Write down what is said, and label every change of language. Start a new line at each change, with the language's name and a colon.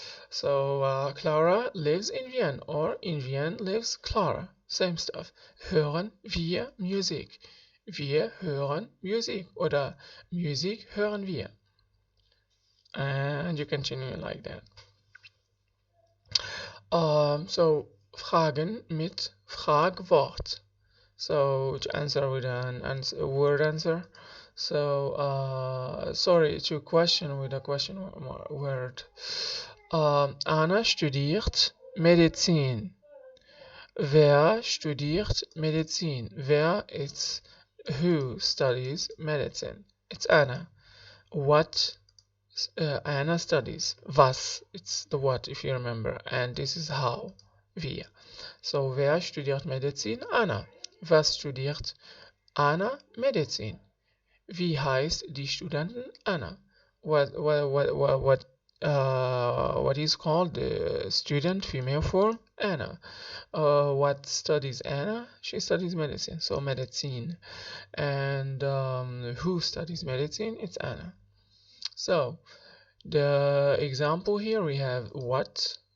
English: So Clara lives in Vienna, or in Vienna lives Clara. Same stuff.
German: Hören wir Musik. Wir hören Musik, oder Musik hören wir.
English: And you continue like that.
German: So Fragen mit Fragwort.
English: So to answer with an word answer. So sorry, to question with a question word.
German: Anna studiert Medizin. Wer studiert Medizin?
English: Wer, it's who studies medicine. It's Anna. What Anna studies. Was, it's the what if you remember. And this is how. Wir.
German: So wer studiert Medizin? Anna. Was studiert Anna? Medizin. Wie heißt die Studenten? Anna. What
English: what is called the student female form, Anna. What studies Anna? She studies medicine, so medicine. And who studies medicine? It's Anna. So the example here we have what.